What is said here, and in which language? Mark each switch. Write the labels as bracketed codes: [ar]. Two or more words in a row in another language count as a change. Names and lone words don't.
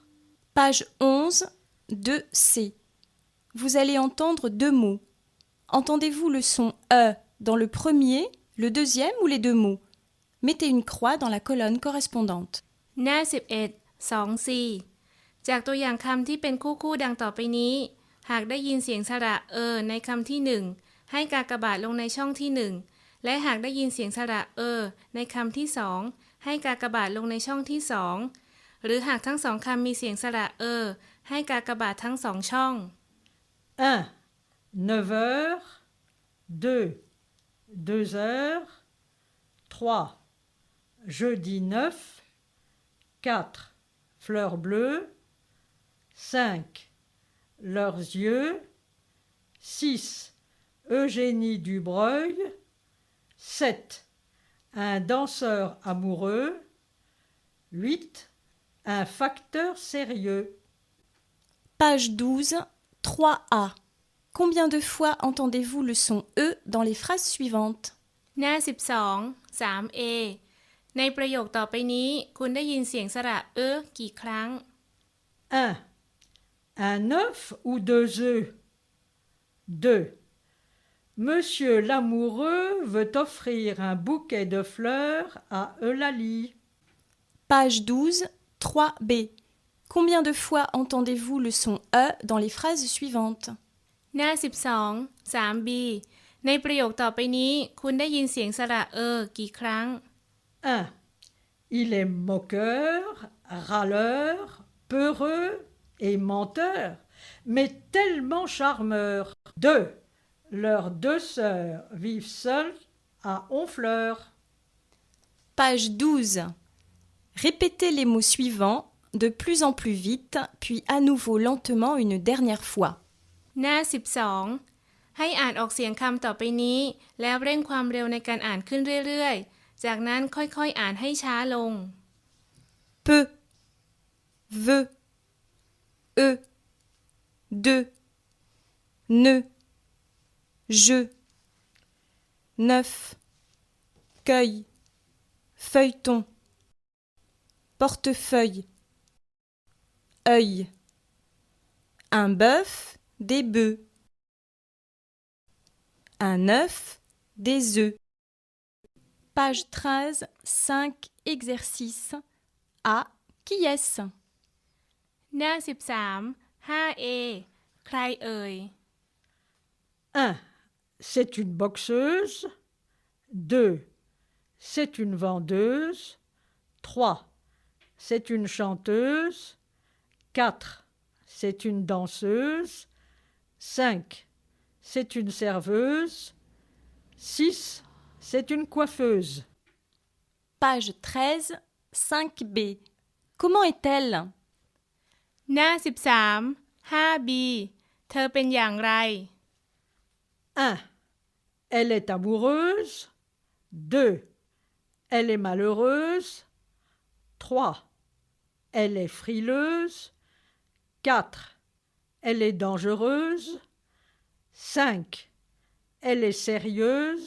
[fr] Page 11, 2c. Vous allez entendre deux mots. Entendez-vous le son E dans le premier, le deuxième ou les deux mots? Mettez une croix dans la colonne correspondante. [th] หน้า11 2c จากตัวอย่างคำที่เป็นคู่ๆดังต่อไปนี้ หากได้ยินเสียงสระในคำที่1ให้กากบาทลงในช่องที่1และหากได้ยินเสียงสระในคำที่2ให้กากบาทลงในช่องที่2หรือหากทั้งสองคำมีเสียงสระให้กากบาททั้งสองช่อง [fr] 1. 9 heures. 2. 2 heures. 3. Jeudi 9. 4. Fleurs bleues. 5. Leurs yeux. 6. Eugénie Dubreuil. 7. Un danseur amoureux. 8. Un facteur sérieux. Page 12, 3A. Combien de fois entendez-vous le son E dans les phrases suivantes? [th] หน้า 12 3A ในประโยคต่อไปนี้คุณได้ยินเสียงสระกี่ครั้ง [fr] 1. Un œuf ou 2 œufs? 2. Monsieur l'amoureux veut offrir un bouquet de fleurs à Eulalie. Page 12, 3B. Combien de fois entendez-vous le son E dans les phrases suivantes? [th] หน้า 12 3B ในประโยคต่อไปนี้คุณได้ยินเสียงสระกี่ครั้ง [fr] 1. Il est moqueur, râleur, peureux et menteur, mais tellement charmeur. 2. Leurs 2 sœurs vivent seules à Honfleur. Page 12. Répétez les mots suivants de plus en plus vite, puis à nouveau lentement une dernière fois. [th] หน้า 12 ให้อ่านออกเสียงคำต่อไปนี้แล้วเร่งความเร็วในการอ่านขึ้นเรื่อยๆจากนั้นค่อยๆอ่านให้ช้าลง [fr] Peu, veut, eux, deux, ne, je, neuf, cueille, feuilleton, portefeuille, œil, un bœuf, des bœufs, un œuf, des œufs. Page 13, 5 exercices. A. Qui est-ce? [th] หน้า 13 5A ใครเอ่ย [fr] 1. C'est une boxeuse. 2. C'est une vendeuse. 3. C'est une chanteuse. 4. C'est une danseuse. 5. C'est une serveuse. 6. C'est une coiffeuse. Page 13, 5B. Comment est-elle? [th] หน้า 13 5B เธอเป็นอย่างไร [fr] 1. Elle est amoureuse. 2. Elle est malheureuse. 3. Elle est frileuse. 4. Elle est dangereuse. 5. Elle est sérieuse.